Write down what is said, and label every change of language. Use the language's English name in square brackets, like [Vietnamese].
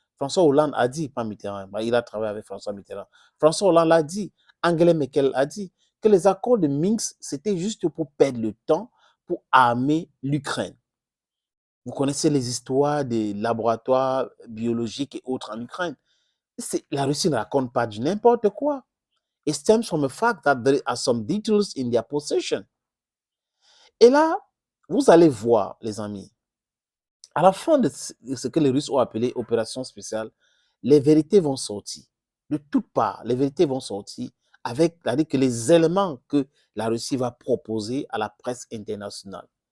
[French] François Hollande a dit, pas Mitterrand, il a travaillé avec François Mitterrand. François Hollande a dit, Angela Merkel a dit que les accords de Minsk, c'était juste pour perdre le temps pour armer l'Ukraine. Vous connaissez les histoires des laboratoires biologiques et autres en Ukraine. La Russie ne raconte pas du n'importe quoi. [English] It stems from the fact that there are some details in their possession. [French] Et là, vous allez voir, les amis, à la fin de ce que les Russes ont appelé opération spéciale, les vérités vont sortir. De toutes parts, les vérités vont sortir avec, c'est-à-dire que les éléments que la Russie va proposer à la presse internationale.